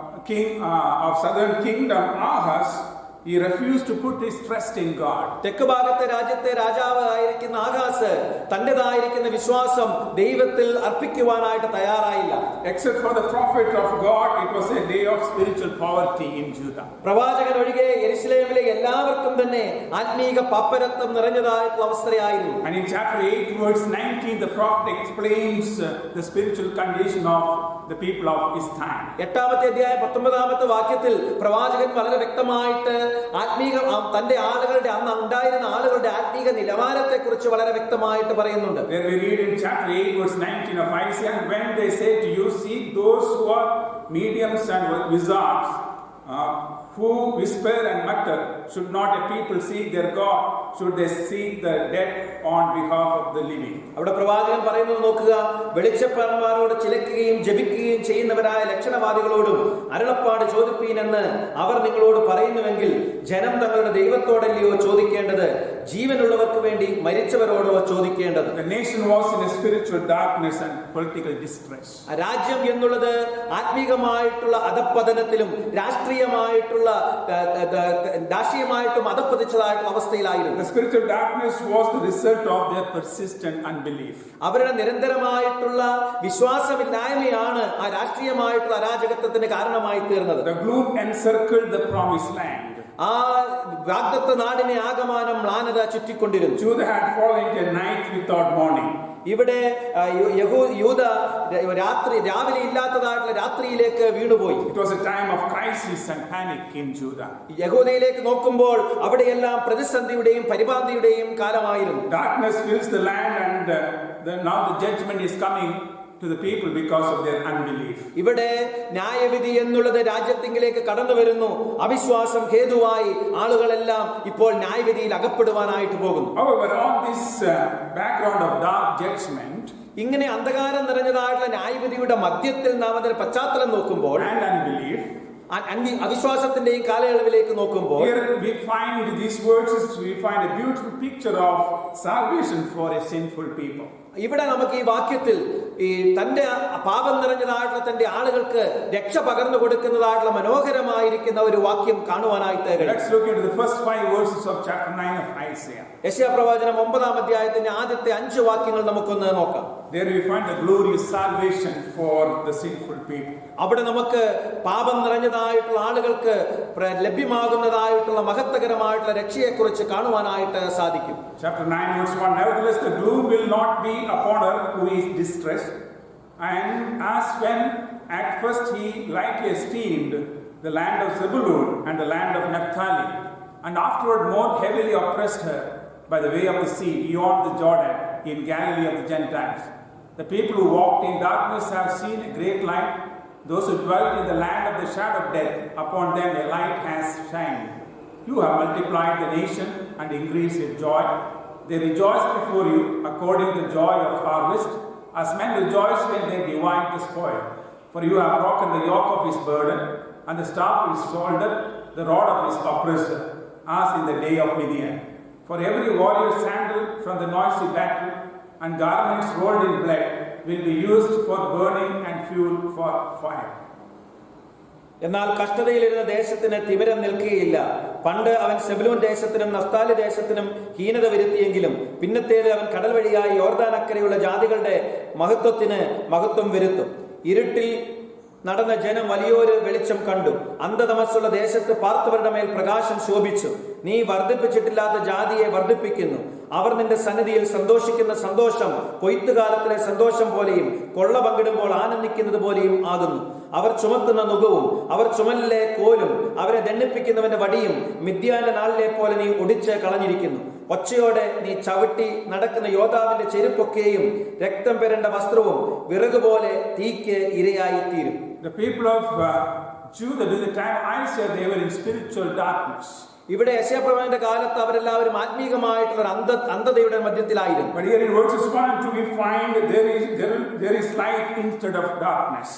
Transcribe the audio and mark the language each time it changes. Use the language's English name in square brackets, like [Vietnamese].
[English] King of southern kingdom Ahaz, he refused to put his trust in God. [Malayalam] തെക്ക് ഭാഗത്തെ രാജ്യത്തെ രാജാവ് ആയിരിക്കുന്ന ആഹാസ് തന്റേതായിരിക്കുന്ന വിശ്വാസം ദൈവത്തിൽ അർപ്പിക്കുവാനായിട്ട് തയ്യാറായില്ല. [English] Except for the prophet of God, it was a day of spiritual poverty in Judah. [Malayalam] പ്രവാചകൻ ഒഴികെ യെരുശലേമിലെ എല്ലാവർക്കും തന്നെ ആത്മീക പാപ്പരത്വം നിറഞ്ഞതായിട്ടുള്ള അവസ്ഥയായിരുന്നു. [English] And in chapter 8 verse 19, the prophet explains the spiritual condition of the people of his time. [Malayalam] 8-ാമത്തെ അധ്യായം 19-ാമത്തെ വാക്യത്തിൽ പ്രവാചകൻ വളരെ വ്യക്തമായിട്ട് ആത്മീക തന്റെ ആളുകളുടെ അന്ന് ഉണ്ടായിരുന്ന ആളുകളുടെ ആത്മീക നിലവാരത്തെ കുറിച്ച് വളരെ വ്യക്തമായിട്ട് പറയുന്നുണ്ട്. [English] There we read in chapter 8 verse 19 of Isaiah, and when they say to you, seek those who are mediums and wizards, who whisper and mutter, should not a people seek their God? Should they seek the dead on behalf of the living? [Malayalam] അവിടെ പ്രവാചകൻ പറയുന്നത് നോക്കുക, വെളിച്ചപ്പാടന്മാരോട് ചിലക്കുകയും ജപിക്കുകയും ചെയ്യുന്നവരായ ലക്ഷണവാദികളോടും അരുളപ്പാട് ചോദിപ്പീനെന്ന് അവർ നിങ്ങളോട് പറയുന്നുവെങ്കിൽ ജനം തങ്ങളുടെ ദൈവത്തോടല്ലയോ ചോദിക്കേണ്ടത്, ജീവനുള്ളവർക്ക് വേണ്ടി മരിച്ചവരോടോ ചോദിക്കേണ്ടത്. [English] The nation was in a spiritual darkness and political distress. [Malayalam] രാജ്യം എന്നുള്ളത് ആത്മീകമായിട്ടുള്ള അധപ്പതനത്തിലും രാഷ്ട്രീയമായിട്ടുള്ള രാഷ്ട്രീയമായിട്ടും അധപ്പതിച്ചതായിട്ടുള്ള അവസ്ഥയിലായിരുന്നു. [English] The spiritual darkness was the result of their persistent unbelief. [Malayalam] അവരുടെ നിരന്തരമായിട്ടുള്ള വിശ്വാസമില്ലായ്മയാണ് ആ രാഷ്ട്രീയമായിട്ടുള്ള അരാജകത്വത്തിന് കാരണമായി തീർന്നത്. [English] The gloom encircled the promised land. [Malayalam] ആ വാഗ്ദത്ത നാടിനെ ആകമാനം മ്ലാനത ചുറ്റിക്കൊണ്ടിരുന്നു. [English] Judah had fallen into a night without morning. [Malayalam] ഇവിടെ യൂദ രാവിലെ ഇല്ലാത്തതായിട്ടുള്ള രാത്രിയിലേക്ക് വീണുപോയി. [English] It was a time of crisis and panic in Judah. [Malayalam] യഹൂദയിലേക്ക് നോക്കുമ്പോൾ അവിടെയെല്ലാം പ്രതിസന്ധിയുടെയും പരിഭ്രാന്തിയുടെയും കാലമായിരുന്നു. [English] Darkness fills the land, and now the judgment is coming to the people because of their unbelief. [Malayalam] ഇവിടെ ന്യായവിധി എന്നുള്ളത് രാജ്യത്തിലേക്ക് കടന്നു വരുന്നു. അവിശ്വാസം ഹേതുവായി ആളുകളെല്ലാം ഇപ്പോൾ ന്യായവിധിയിൽ അകപ്പെടുവാനായിട്ട് പോകുന്നു. [English] However, on this background of dark judgment [Malayalam] ഇങ്ങനെ അന്ധകാരം നിറഞ്ഞതായിട്ടുള്ള ന്യായവിധിയുടെ മധ്യത്തിൽ നാം അതിന്റെ പശ്ചാത്തലം നോക്കുമ്പോൾ [English] and unbelief, [Malayalam] അവിശ്വാസത്തിന്റെയും കാലയളവിലേക്ക് നോക്കുമ്പോൾ [English] here we find these verses, we find a beautiful picture of salvation for a sinful people. [Malayalam] ഇവിടെ നമുക്ക് ഈ വാക്യത്തിൽ ഈ തന്റെ പാപം നിറഞ്ഞതായിട്ടുള്ള തന്റെ ആളുകൾക്ക് രക്ഷ പകർന്നു കൊടുക്കുന്നതായിട്ടുള്ള മനോഹരമായിരിക്കുന്ന ഒരു വാക്യം കാണുവാനായിട്ട് കഴിയും. [English] Let's look into the first 5 verses of chapter 9 of Isaiah. [Malayalam] യെശയ്യാ പ്രവചനം 9-ാം അധ്യായത്തിന്റെ ആദ്യത്തെ 5 വാക്യങ്ങൾ നമുക്കൊന്ന് നോക്കാം. [English] There we find the glorious salvation for the sinful people. [Malayalam] അവിടെ നമുക്ക് പാപം നിറഞ്ഞതായിട്ടുള്ള ആളുകൾക്ക് ലഭ്യമാകുന്നതായിട്ടുള്ള മഹത്വകരമായിട്ടുള്ള രക്ഷയെക്കുറിച്ച് കാണുവാനായിട്ട് സാധിക്കും. [English] Chapter 9 verse 1, nevertheless the gloom will not be upon her who is distressed, and as when at first he lightly esteemed the land of Zebulun and the land of Naphtali, and afterward more heavily oppressed her by the way of the sea beyond the Jordan in Galilee of the Gentiles. The people who walked in darkness have seen a great light. Those who dwelt in the land of the shadow of death, upon them a light has shined. You have multiplied the nation and increased its joy. They rejoice before you according to joy of harvest, as men rejoice when they divide the spoil. For you have broken the yoke of his burden, and the staff of his shoulder, the rod of his oppressor, as in the day of Midian. For every warrior's sandal from the noisy battle, and garments rolled in blood, will be used for burning and fuel for fire. [Malayalam] എന്നാൽ കഷ്ടതയിലിരുന്ന ദേശത്തിന് തിമിരം നിൽക്കുകയില്ല. പണ്ട് അവൻ Zebulun ദേശത്തിനും Naphtali ദേശത്തിനും ഹീനത വരുത്തിയെങ്കിലും പിന്നത്തേത് അവൻ കടൽ വഴിയായി യോർദാൻ അക്കരെയുള്ള ജാതികളുടെ മഹത്വത്തിന് മഹത്വം വരുത്തും. ഇരുട്ടിൽ നടന്ന ജനം വലിയൊരു വെളിച്ചം കണ്ടു. അന്ധതമസ്സുള്ള ദേശത്ത് പാർത്തവരുടെ മേൽ പ്രകാശം ശോഭിച്ചു. നീ വർദ്ധിപ്പിച്ചിട്ടില്ലാത്ത ജാതിയെ വർദ്ധിപ്പിക്കുന്നു. അവർ നിന്റെ സന്നിധിയിൽ സന്തോഷിക്കുന്ന സന്തോഷം കൊയ്ത്തുകാലത്തിലെ സന്തോഷം പോലെയും കൊള്ള പങ്കിടുമ്പോൾ ആനന്ദിക്കുന്നത് പോലെയും ആകുന്നു. അവർ ചുമക്കുന്ന നുകവും അവർ ചുമലിലെ കോലും അവരെ ദണ്ഡിപ്പിക്കുന്നവന്റെ വടിയും മിദ്യാന്റെ നാളിലെ പോലെ നീ ഒടിച്ച് കളഞ്ഞിരിക്കുന്നു. ഒച്ചയോടെ നീ ചവിട്ടി നടക്കുന്ന യോദ്ധാവിന്റെ ചെരുപ്പൊക്കെയും രക്തം പെരണ്ട വസ്ത്രവും വിറകുപോലെ തീക്ക് ഇരയായി തീരും. [English] The people of Judah during the time Isaiah, they were in spiritual darkness. [Malayalam] ഇവിടെ യെശയ്യാപ്രവാചകന്റെ കാലത്ത് അവരെല്ലാവരും ആത്മീകമായിട്ടുള്ള അന്ധതയുടെ മധ്യത്തിലായിരുന്നു. [English] But here in verses 1 and 2 we find there is light instead of darkness.